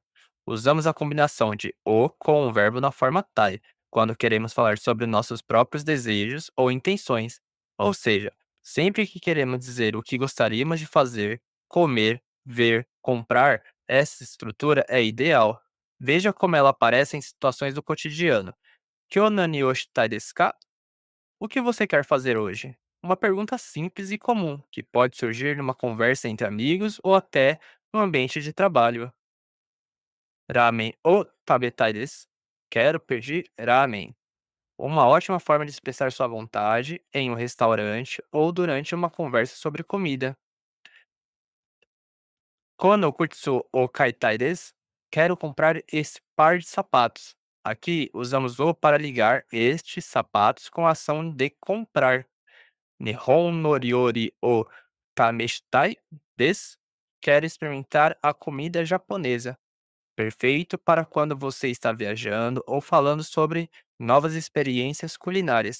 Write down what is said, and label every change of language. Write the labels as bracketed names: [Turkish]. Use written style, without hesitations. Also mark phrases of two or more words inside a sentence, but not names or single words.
[Portuguese] Usamos a combinação de "o" com o verbo na forma "tai", quando queremos falar sobre nossos próprios desejos ou intenções. Ou seja, sempre que queremos dizer o que gostaríamos de fazer, comer, ver, comprar, essa estrutura é ideal. Veja como ela aparece em situações do cotidiano. [Japanese] 今日何をしたいですか? [Portuguese] O que você quer fazer hoje? Uma pergunta simples e comum, que pode surgir numa conversa entre amigos ou até no ambiente de trabalho. [Japanese] ラーメンを食べたいです? [Portuguese] Quero pedir ramen. Uma ótima forma de expressar sua vontade em um restaurante ou durante uma conversa sobre comida. [Japanese] この靴を買いたいです? [Portuguese] Quero comprar esse par de sapatos. Aqui usamos o para ligar estes sapatos com a ação de comprar. [Japanese] 日本の料理を試したいです? [Portuguese] Quero experimentar a comida japonesa. Perfeito para quando você está viajando ou falando sobre novas experiências culinárias.